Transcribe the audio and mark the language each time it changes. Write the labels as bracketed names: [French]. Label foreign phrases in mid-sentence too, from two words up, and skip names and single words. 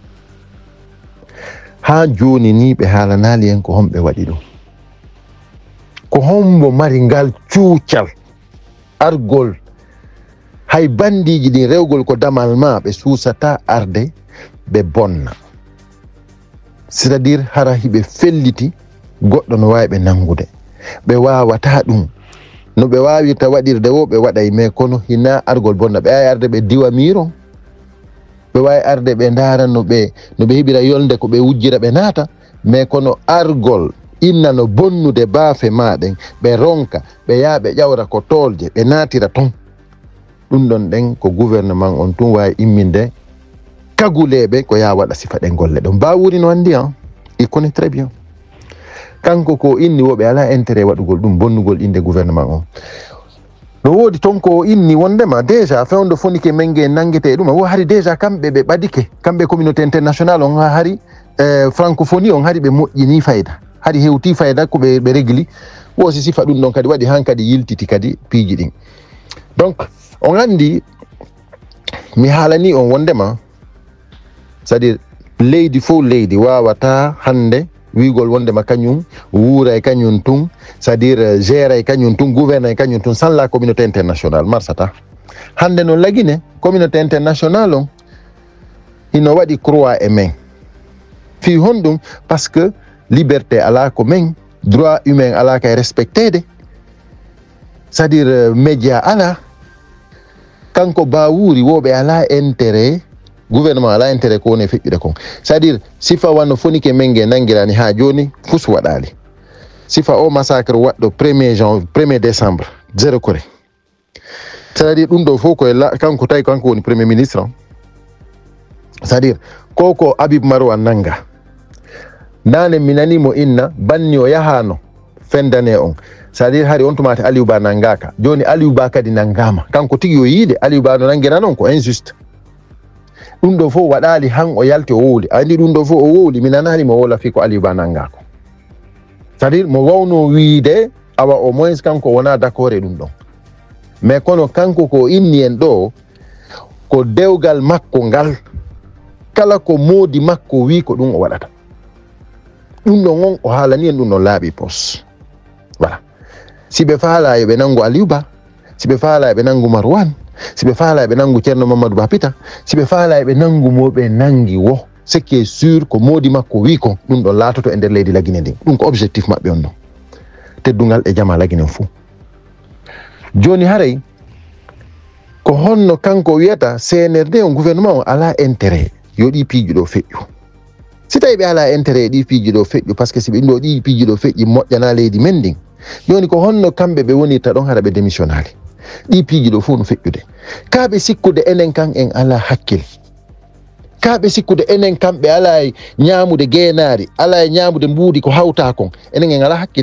[Fula] ha joni ni ɓe haalanali en ko homɓe waɗi ɗum ko hombo mari ngal cuucal argol hay bandiji ɗin rewgol ko damal ma ɓe suusata arde ɓe bonna [French] c'est à dire [Fula] hara hiɓe felliti goɗɗo no wawi ɓe nangude ɓe wawata ɗum no ɓe wawirta waɗirde wo ɓe waɗay, mais kono hina argol bonna. ɓe wawi arde ɓe diwa miro, ɓe wawi arde ɓe ndara no ɓe heɓira yolde ko ɓe wujjira ɓe naata, mais kono argol inna no bonnude baafe maɗen ɓe ronka ɓe yaa ɓe ƴawra ko tolje ɓe naatira ton. ɗum ɗon ɗen ko gouvernement on tun wawi imminde kaguleɓe ko ya waɗa sifa ɗen golle ɗon. Bawuri no andi [French] il connaît très bien. [Fula] Kanko ko inni woɓe ala intérêt waɗugol ɗum bonnugol inde gouvernement on. No woodi ton ko inni wondema déjà fewndo fonike menge nangete ɗum wo hari déjà kamɓe ɓe ɓadike, kamɓe [French] communauté international [Fula] on hari francophonie on hari ɓe moƴƴini fayda, hari hewti fayda ko ɓe régli wosi sifa ɗum ɗon kadi waɗi han kadi yiltiti kadi piiji ɗin. Donc on andi mi haalani on wondema [French] c'est à dire [Fula] leydi fof leydi wawata hande wigol wondema kañum wuura e kañum tun, [French] c'est à dire gère [Fula] e kañum tun, gouverne e kañum tun, [French] sans la communauté internationale marsata. [Fula] Hande non lagine [French] communauté internationale [Fula] on ino waɗi croix e men fi honɗum [French] parce que liberté [Fula] ala ko men, [French] droit humain [Fula] ala kay respectede, [French] c'est à dire média ala. [Fula] Kanko Bawuri woɓe ala intérêt, gouvernement ala intérêt ko woni feƴƴude kon, [French] c'est à dire [Fula] sifa wanno fonike menge nangirani ha joni fus waɗali. Sifa o massacre waɗɗo 1er décembre 0 kore, [French] c'est à dire [Fula] ɗum ɗo fof koye kanko tawi kanko woni premier ministre, [French] c'est à dire [Fula] koko Habib Marwan nanga nane mi nanimo inna banni o yahano fendane on, [French] c'est à dire [Fula] hari on tumata Aliou Ba nangaka, joni Aliou Ba kadi nangama, kanko tigi yo yiide Aliou Ba no nangira non ko injuste. ɗum ɗo fof waɗali han o yalti o wowli, andi ɗum ɗo fof o wowli mi nanani mo wola fi ko Aliou Ba nangako, [French] c'est à dire [Fula] mo wawno wiide awa [French] au moins [Fula] kanko wona d'accord e ɗum ɗon, mais kono kanko ko inni en ɗo ko dewgal makko ngal, kala ko moodi makko wi ko ɗum o waɗata. ɗum ɗon on o haalani en ɗum ɗon laaɓi pos. Voilà, si ɓe faala e ɓe nangu Aliou Ba, si ɓe faala e ɓe nangu Marwan, si ɓe faala e ɓe nangu Ceerno Mamadou Bapita, si ɓe faala e ɓe nangu mo ɓe nangi wo, [French] ce qui est sûr [Fula] ko moodi makko wi ko ɗum ɗon laatoto e nder leydi Lagine ndin. ɗum ko objectif maɓɓe on ɗon, teddungal e jama Lagine fuu. Joni haray ko honno kanko wiyata CNRD on gouvernement on ala intérêt yo ɗi piiji ɗo feƴƴu. Si tawi ɓe ala intérêt ɗi piiji ɗo feƴƴu [French] par ce que [Fula] si ɓe ɗo ɗi piiji ɗo feƴƴi moƴƴana leydi men ndin, joni ko honno kamɓe ɓe wonirta ɗon hara ɓe démissionnali ɗi piiji ɗo fof no feƴƴude. Kaɓe sikkude enen kan en ala hakkil, kaɓe sikkude enen kamɓe ala e ñamude geenaari, ala e ñamude mbuudi ko hawta kon, enen en ala hakkil.